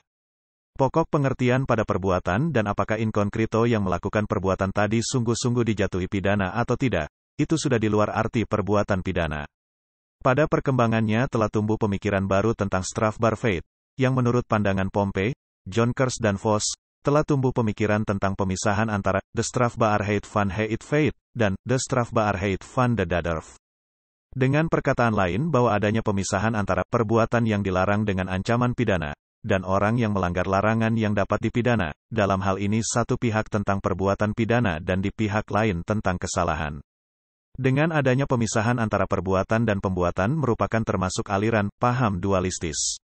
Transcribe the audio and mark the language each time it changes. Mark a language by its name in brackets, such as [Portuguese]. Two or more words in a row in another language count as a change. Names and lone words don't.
[Indonesian] Pokok pengertian pada perbuatan dan apakah [Latin] in concreto [Indonesian] yang melakukan perbuatan tadi sungguh-sungguh dijatuhi pidana atau tidak, itu sudah di luar arti perbuatan pidana. Pada perkembangannya telah tumbuh pemikiran baru tentang strafbarfeit, yang menurut pandangan Pompe, Jonkers dan Vos, telah tumbuh pemikiran tentang pemisahan antara [Dutch] de strafbaarheid van het feit [Indonesian] dan [Dutch] de strafbaarheid van de dader. [Indonesian] Dengan perkataan lain bahwa adanya pemisahan antara perbuatan yang dilarang dengan ancaman pidana, dan orang yang melanggar larangan yang dapat dipidana, dalam hal ini satu pihak tentang perbuatan pidana dan di pihak lain tentang kesalahan. Dengan adanya pemisahan antara perbuatan dan pembuatan merupakan termasuk aliran paham dualistis.